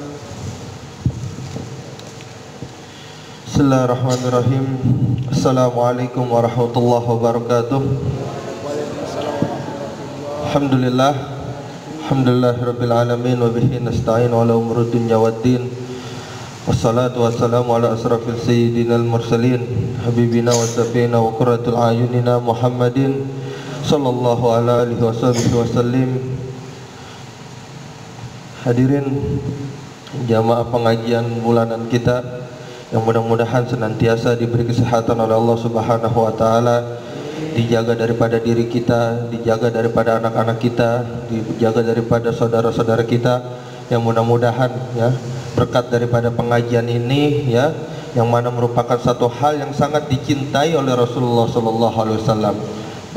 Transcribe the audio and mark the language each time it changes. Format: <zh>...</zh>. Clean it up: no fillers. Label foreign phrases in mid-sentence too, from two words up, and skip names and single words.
<ar>Bismillahirrahmanirrahim. السلام عليكم ورحمة الله وبركاته. الحمد لله الحمد لله رب العالمين وبه نستعين على أمور الدنيا والدين. والصلاة والسلام على أشرف سيدنا المرسلين حبيبنا وشافينا وقرة أعيننا محمد صلى الله على آله وسلم.</ar> <id>Hadirin jamaah pengajian bulanan kita yang mudah-mudahan senantiasa diberi kesehatan oleh Allah</id> <ar>سبحانه وتعالى,</ar> <id>dijaga daripada diri kita, dijaga daripada anak-anak kita, dijaga daripada saudara-saudara kita, yang mudah-mudahan ya berkat daripada pengajian ini ya, yang mana merupakan satu hal yang sangat dicintai oleh Rasulullah</id> <ar>صلى الله عليه وسلم.</ar>